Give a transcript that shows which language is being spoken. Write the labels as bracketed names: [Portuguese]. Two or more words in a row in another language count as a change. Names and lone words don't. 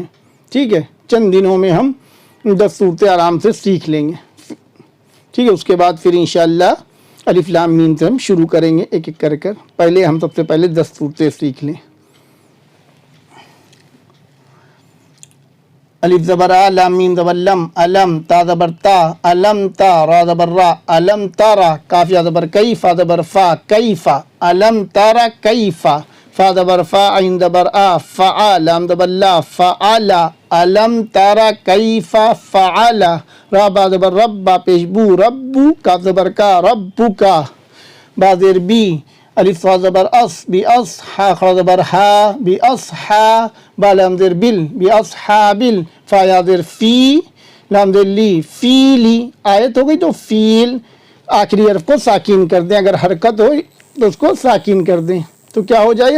[Urdu] ٹھیک ہے، چند دنوں میں ہم 10 صورتیں آرام سے سیکھ لیں گے۔ ٹھیک ہے، اس کے بعد پھر انشاءاللہ الف لام میم سے ہم شروع کریں گے ایک ایک کر۔ پہلے ہم سب سے پہلے 10 صورتیں سیکھ لیں۔ الف زبر آ، لام میم زبر لم، الم، تا زبر تا، الم تا، را زبر را، الم تارا، کاف یا زبر کئی، فا زبر فا، کیفا، الم تارا کیفا، فا زبر فا، عین زبر آ، فعا، لام زبر لا، فعلا، الم تارا کیفا فعلا، را با زبر رب، با پیش بو، ربو، کاف زبر کا، ربو کا، با زیر بی، الف واو زبر اس، بی اس، ہا خا زبر ہا، بی اس ہا، با لام زیر بل، بی اس ہا بل، فا یا زیر فی، لام زیر لی، فیلی۔ آیت ہو گئی تو فیل، آخری حرف کو ساکین کر دیں، اگر حرکت ہو تو اس کو ساکین کر دیں، تو کیا ہو جائے گا؟